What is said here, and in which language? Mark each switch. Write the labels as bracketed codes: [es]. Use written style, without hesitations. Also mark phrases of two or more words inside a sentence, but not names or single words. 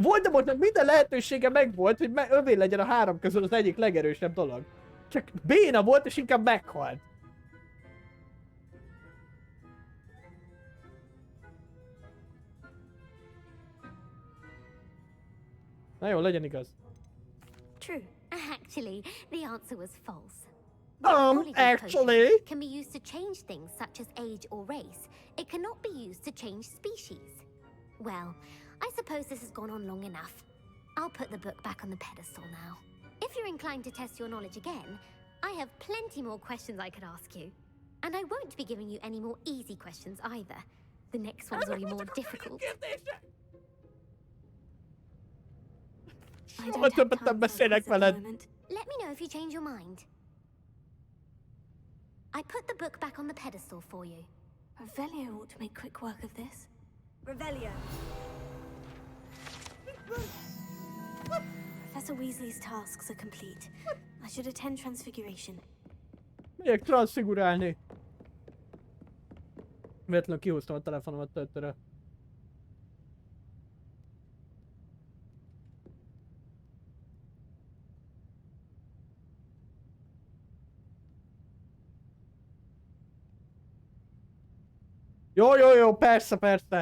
[hu] Voldemortnak minden lehetősége megvolt, hogy övé legyen a három közül az egyik legerősebb dolog. Csak béna volt, és inkább meghalt. Na jó, legyen igaz. [en] True. Actually, the answer was false. Actually. Can be used to change things such as age or race. It cannot be used to change species. Well, I suppose this has gone on long enough. I'll put the book back on the pedestal now. If you're inclined to test your knowledge again, I have plenty more questions I could ask you. And I won't be giving you any more easy questions either. The next ones will be more difficult. [hu] Soha többet nem beszélek veled. [en] Let me know if you change your mind. I put the book back on the pedestal for you. Revelio ought to make quick work of this. Revelio. Professor Weasley's tasks are complete. I should attend Transfiguration. [hu] Megyek transfigurálni. Véletlenül kihúztam a telefonomat töltőre. Jó, persze.